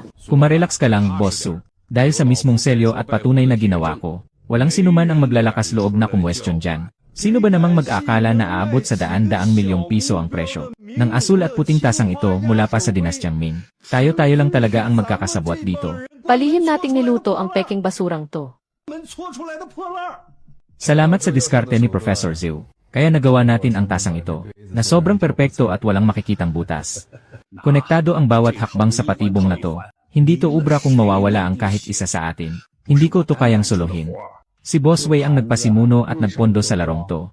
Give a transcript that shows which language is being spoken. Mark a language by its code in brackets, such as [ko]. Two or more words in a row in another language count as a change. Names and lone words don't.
[tl] Kumarelax ka lang, Boss Su. Dahil sa mismong selyo at patunay na ginawa ko, walang sinuman ang maglalakas loob na kumwestiyon dyan. Sino ba namang mag-aakala na aabot sa daan-daang milyong piso ang presyo ng asul at puting tasang ito mula pa sa dinastyang Ming? Tayo-tayo lang talaga ang magkakasabwat dito. Palihim nating niluto ang peking basurang to. [zh] 们搓出来的破烂儿。 [tl] Salamat sa diskarte ni Professor Zhou. Kaya nagawa natin ang tasang ito, na sobrang perpekto at walang makikitang butas. Konektado ang bawat hakbang sa patibong na to. Hindi to ubra kung mawawala ang kahit isa sa atin. Hindi ko to kayang suluhin. Si Boss Wei ang nagpasimuno at nagpondo sa larong to.